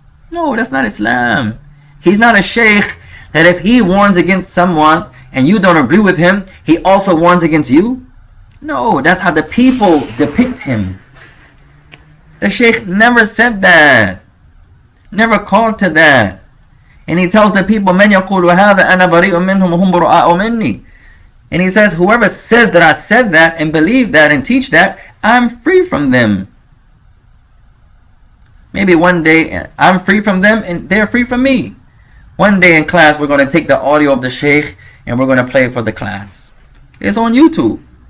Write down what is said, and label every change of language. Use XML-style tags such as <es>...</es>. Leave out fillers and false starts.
<en>No, that's not Islam. He's not a Shaykh that if he warns against someone and you don't agree with him, he also warns against you. No, that's how the people depict him. The Shaykh never said that. Never called to that. And he tells the people,</en> <ar>مَنْ يَقُولُ هَذَا أَنَا بَرِيءٌ مِّنْهُمْ وَهُمْ بُرَآءُ مِنِّي.</ar> <en>And he says, whoever says that I said that and believe that and teach that, I'm free from them. Maybe one day I'm free from them and they're free from me. One day in class we're going to take the audio of the Shaykh and we're going to play it for the class. It's on YouTube.</en>